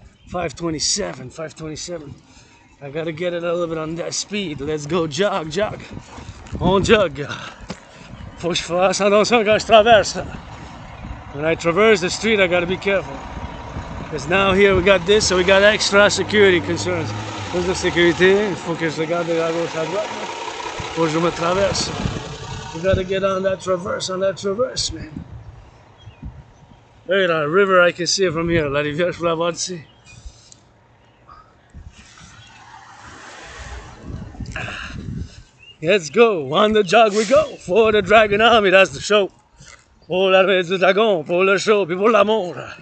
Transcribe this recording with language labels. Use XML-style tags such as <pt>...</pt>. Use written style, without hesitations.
<en>5:27. I gotta get it a little bit on that speed. Let's go jog. On jog.</en> <fr>Faut que je fasse attention quand je traverse.</fr> <en>When I traverse the street, I gotta be careful. Because now here we got this, so we got extra security concerns.</en> <fr>Plus de sécurité, il faut que je regarde à gauche à droite. Faut que je me traverse.</fr> <en>We gotta get on that traverse, man. Look at that river, I can see it from here.</en> <fr>La rivière, je peux la voir d'ici.</fr> <en>Let's go, on the jog we go. For the Dragon Army, that's the show.</en> <fr>Pour l'armée du dragon, pour le show, puis pour l'amour.</fr>